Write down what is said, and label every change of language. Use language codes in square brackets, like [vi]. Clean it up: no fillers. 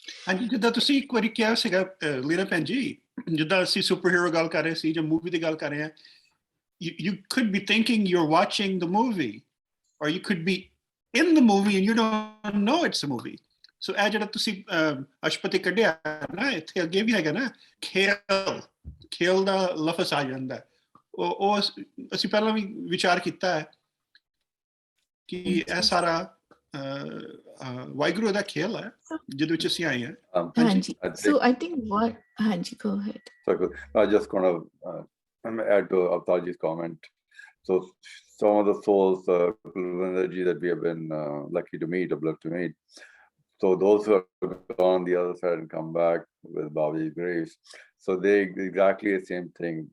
[pa] And ਜਿੱਦਾਂ ਤੁਸੀਂ ਇੱਕ ਵਾਰੀ ਕਿਹਾ ਸੀਗਾ ਲੀਨਾ ਭੈਣ ਜੀ, ਜਿੱਦਾਂ ਅਸੀਂ ਸੁਪਰਹੀਰੋ ਗੱਲ ਕਰ ਰਹੇ ਸੀ ਜਾਂ ਮੂਵੀ ਦੀ ਗੱਲ ਕਰ ਰਹੇ ਹਾਂ, [en] you could be thinking you're watching the movie, or you could be in the movie and you don't know it's a movie. So [pa] ਇਹ ਜਿਹੜਾ ਤੁਸੀਂ ਅਸ਼ਪਤੀ ਕੱਢਿਆ ਨਾ, ਇੱਥੇ ਅੱਗੇ ਵੀ ਹੈਗਾ ਨਾ, ਖੇਲ ਦਾ ਲਫ਼ਜ਼ ਆ ਜਾਂਦਾ, ਉਹ ਅਸੀਂ ਪਹਿਲਾਂ ਵੀ ਵਿਚਾਰ ਕੀਤਾ ਹੈ ਕਿ ਇਹ ਸਾਰਾ ਵਾਹਿਗੁਰੂ ਦਾ ਖੇਲ ਹੈ ਜਿਹਦੇ ਵਿੱਚ ਅਸੀਂ ਆਏ ਹਾਂ. [en] ਹਾਂਜੀ. So I think what, ਹਾਂਜੀ, go ahead. So I just gonna add to Avtarji's comment. So some of the souls, energy that we have been lucky to meet, or blessed to meet. So those who have gone on the other side and come back with Babaji's grace, so they exactly the same thing.